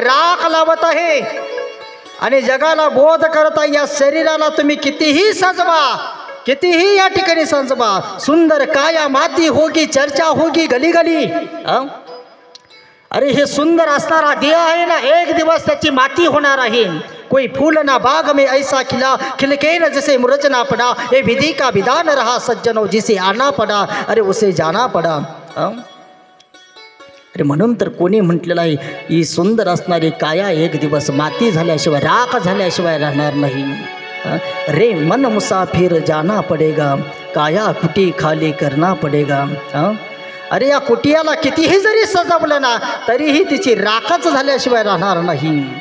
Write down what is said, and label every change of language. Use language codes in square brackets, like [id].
[mr] राख लावत आहे. आणि जगाला बोध करत आहे या शरीराला तुम्ही कितीही सजवा, कितीही या ठिकाणी सजवा, [hi] सुंदर काया माती होगी, चर्चा होगी गली गली. [mr] अरे हे सुंदर असणारा देह आहे ना, एक दिवस त्याची माती होणार आहे. [hi] कोई फूल ना बाग में ऐसा खिला खिलके न जैसे मुरझना पड़ा, ये विधि का विधान रहा सज्जनों, जिसे आना पड़ा अरे उसे जाना पड़ा. [mr] अरे म्हणून तर कोणी म्हटलेलं आहे ही सुंदर असणारी काया एक दिवस माती झाल्याशिवाय, राख झाल्याशिवाय राहणार नाही. [hi] रे मन मुसाफिर जाना पडेगा, काया कुटी खाली करना पडेगा. [mr] अरे या कुटियाला कितीही जरी सजवलं ना तरीही तिची राखच झाल्याशिवाय राहणार नाही.